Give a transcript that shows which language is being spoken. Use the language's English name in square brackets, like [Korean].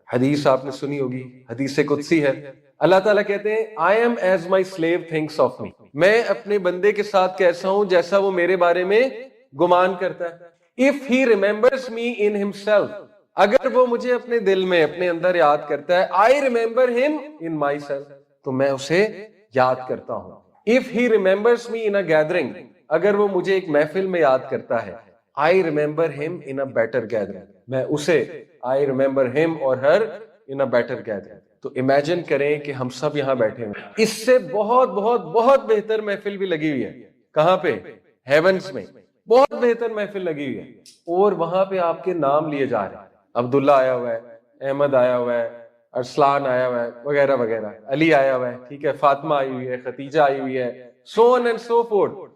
[Urdu] حدیث آپ نے سنی ہوگی, حدیث قدسی ہے, اللہ تعالیٰ کہتے ہیں [English] I am as my slave thinks of me, [Urdu] میں اپنے بندے کے ساتھ کیسا ہوں جیسا وہ میرے بارے میں گمان کرتا ہے. [English] If he remembers me in himself, [Urdu] اگر وہ مجھے اپنے دل میں اپنے اندر یاد کرتا ہے, [English] I remember him in myself, [Urdu] تو میں اسے یاد کرتا ہوں. [English] If he remembers me in a gathering, [Urdu] اگر وہ مجھے ایک محفل میں یاد کرتا ہے, [English] I remember him in a better gathering, [Urdu] میں اسے [English] I remember him or her in a better gathering. [Urdu] تو امیجن کریں کہ ہم سب یہاں بیٹھے ہیں, اس سے بہت بہت بہت بہتر محفل بھی لگی ہوئی ہے. کہاں پہ؟ ہیونز میں بہت بہتر محفل لگی ہوئی ہے, اور وہاں پہ آپ کے نام لیے جا رہے ہیں. عبداللہ آیا ہوا ہے, احمد آیا ہوا ہے, ارسلان آیا ہوا ہے, وغیرہ وغیرہ, علی آیا ہوا ہے, ٹھیک ہے, فاطمہ آئی ہوئی ہے, ختیجہ آئی ہوئی ہے, [English] so on and so forth.